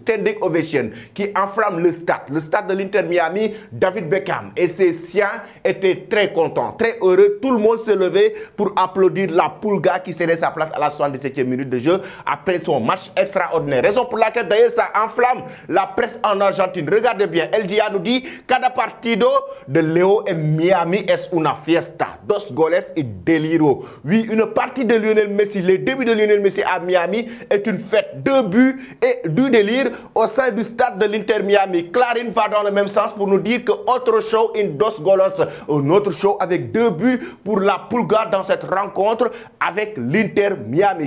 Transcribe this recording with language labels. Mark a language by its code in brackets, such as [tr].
[fr] Standing ovation qui enflamme le stade de l'Inter Miami. David Beckham et ses siens étaient très contents, très heureux. Tout le monde s'est levé pour applaudir la Pulga qui cédait sa place à la 77e minute de jeu après son match extraordinaire. Raison pour laquelle d'ailleurs ça enflamme la presse en Argentine. Regardez bien, El Dia nous dit [es] cada partido de Leo en Miami es una fiesta, dos goles y deliro. [fr] Oui, une partie de Lionel Messi, les débuts de Lionel Messi à Miami est une fête, 2 buts et du délire au sein du stade de l'Inter Miami. Clarin va dans le même sens pour nous dire que autre show in dos golos, un autre show avec 2 buts pour la Pulga dans cette rencontre avec l'Inter Miami.